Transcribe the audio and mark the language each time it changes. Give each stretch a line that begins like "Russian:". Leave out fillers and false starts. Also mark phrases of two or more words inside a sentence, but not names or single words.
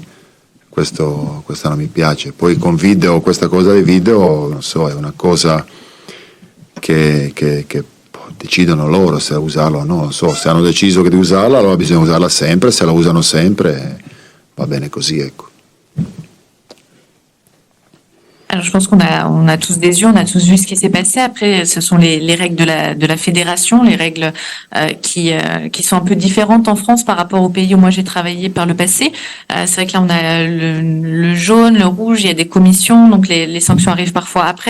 Italian: Questo non mi piace. Poi con video, questa cosa dei video, non so, è una cosa che decidono loro se usarlo o no. Non so, se hanno deciso di usarla, allora bisogna usarla sempre. Se la usano sempre, va bene così, ecco.
French: Alors, je pense qu'on a tous des yeux, on a tous vu ce qui s'est passé. Après, ce sont les règles de la fédération, les règles qui sont un peu différentes en France par rapport aux pays où moi j'ai travaillé par le passé. C'est vrai que là, on a le jaune, le rouge, il y a des commissions, donc les sanctions arrivent parfois après.